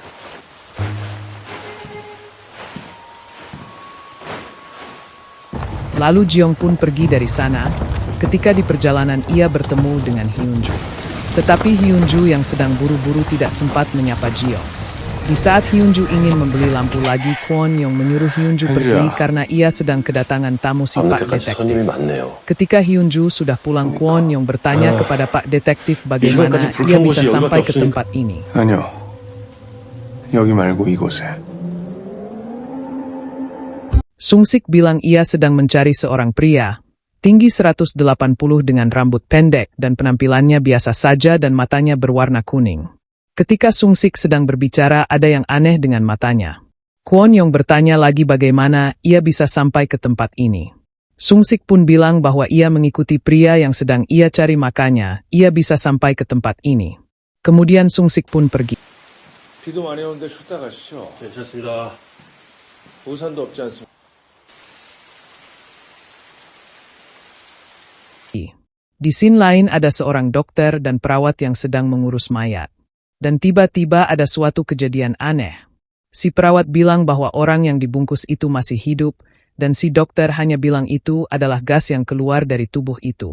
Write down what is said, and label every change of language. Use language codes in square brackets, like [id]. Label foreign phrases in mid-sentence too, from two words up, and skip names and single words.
[id] Lalu Jiong pun pergi dari sana. Ketika di perjalanan ia bertemu dengan Hyunju. Tetapi Hyunju yang sedang buru-buru tidak sempat menyapa Jiong. Di saat Hyunju ingin membeli lampu lagi, Kwon Yong menyuruh Hyunju pergi karena ia sedang kedatangan tamu si Pak [ko] 밤늦게까지 [id] Detektif. [ko] 손님이 많네요. [id] Ketika Hyunju sudah pulang, Kwon Yong bertanya kepada Pak Detektif bagaimana [ko] 이전까지 [id] ia [ko] 불평 [id] bisa [ko] 곳이 [id] sampai [ko] 여기밖에 [id] ke tempat ini. [ko] 아니요. 여기 말고 이곳에. [id] Sungsik bilang ia sedang mencari seorang pria, tinggi 180 dengan rambut pendek dan penampilannya biasa saja dan matanya berwarna kuning. Ketika Sungsik sedang berbicara, ada yang aneh dengan matanya. Kwon Yong bertanya lagi bagaimana ia bisa sampai ke tempat ini. Sungsik pun bilang bahwa ia mengikuti pria yang sedang ia cari, makanya ia bisa sampai ke tempat ini. Kemudian Sungsik pun pergi. [ko] 비도 많이 오는데 쉬다 가시죠. 괜찮습니다. 우산도 없지 않습니까? [id] Di scene lain ada seorang dokter dan perawat yang sedang mengurus mayat. Dan tiba-tiba ada suatu kejadian aneh. Si perawat bilang bahwa orang yang dibungkus itu masih hidup, dan si dokter hanya bilang itu adalah gas yang keluar dari tubuh itu.